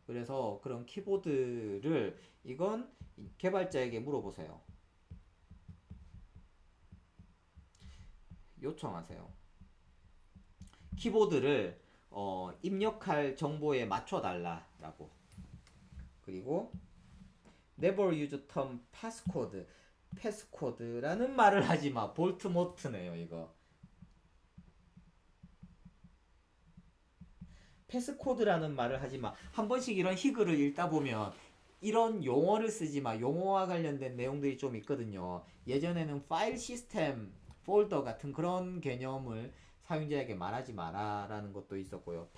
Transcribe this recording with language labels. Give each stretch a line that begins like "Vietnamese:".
Korean: 그래서 그런 키보드를, 이건 개발자에게 물어보세요. 요청하세요. 키보드를 입력할 정보에 맞춰달라라고. 그리고
English: never use term passcode.
Korean: 패스코드라는 말을 하지 마. 볼트모트네요, 이거. 패스코드라는 말을 하지 마. 한 번씩 이런 희글을 읽다 보면 이런 용어를 쓰지 마. 용어와 관련된 내용들이 좀 있거든요. 예전에는 파일 시스템 폴더 같은 그런 개념을 사용자에게 말하지 마라라는 것도 있었고요.